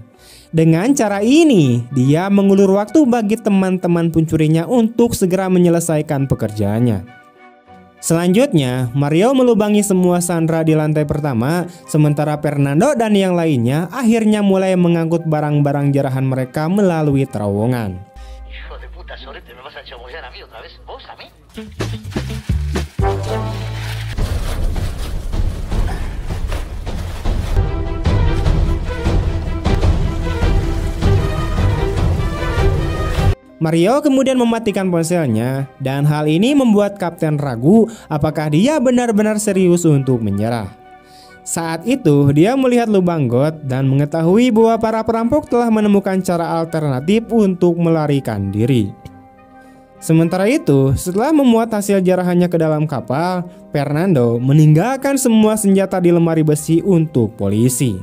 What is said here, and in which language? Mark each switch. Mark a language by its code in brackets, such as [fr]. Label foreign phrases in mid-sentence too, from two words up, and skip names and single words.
[id] Dengan cara ini, dia mengulur waktu bagi teman-teman pencurinya untuk segera menyelesaikan pekerjaannya. Selanjutnya, Mario melubangi semua Sandra di lantai pertama, sementara Fernando dan yang lainnya akhirnya mulai mengangkut barang-barang jarahan mereka melalui terowongan. [es] Hijo de puta, sorete, me vas a chamullar a mí otra vez. ¿Vos a mí? [id] Mario kemudian mematikan ponselnya dan hal ini membuat kapten ragu apakah dia benar-benar serius untuk menyerah. Saat itu dia melihat lubang got dan mengetahui bahwa para perampok telah menemukan cara alternatif untuk melarikan diri. Sementara itu, setelah memuat hasil jarahannya ke dalam kapal, Fernando meninggalkan semua senjata di lemari besi untuk polisi.